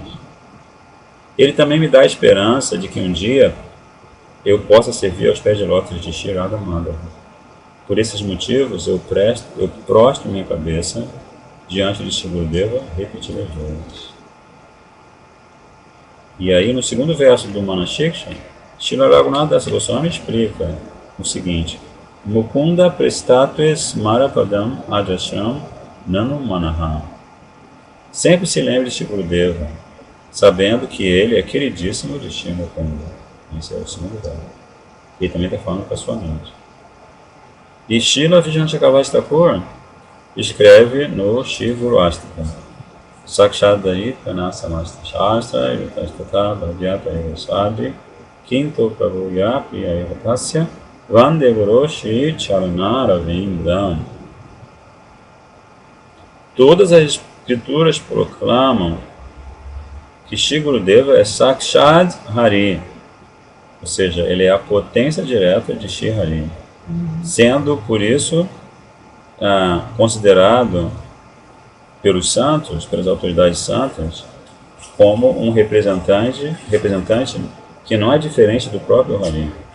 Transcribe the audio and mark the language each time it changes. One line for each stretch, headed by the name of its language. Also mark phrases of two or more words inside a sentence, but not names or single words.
Portuguese: Ele também me dá a esperança de que um dia eu possa servir aos pés de lótus de Shri Radha Madhava. Por esses motivos, eu prostro minha cabeça diante de Shri Gurudeva repetidas vezes. E aí, no segundo verso do Manashiksha, Shri Raghunatha Dasa Goswami explica o seguinte:
Sanskrit: Mukunda prestatves marapadam adrasham nanu manaha.
Portuguese: Sempre se lembre de Shri Gurudeva, sabendo que ele é queridíssimo de Shri Mukunda. Esse é o segundo verso. Ele também está falando com a sua mente. E Srila Vijnana Chakravarti Thakur escreve no Shri Guru Astaka:
Sanskrit: Sakshadari Kanasamasta Shastra Yutastata Bhadyata Evasadri Kinto Prabhuya Priya Evatasya Vande Guru Shri Charanaravindan.
Portuguese: Todas as escrituras proclamam que Shri Gurudeva é
Sanskrit: Sakshad Hari,
Portuguese: ou seja, ele é a potência direta de Shri Hari, sendo por isso considerado pelos santos, pelas autoridades santas, como um representante que não é diferente do próprio Hari.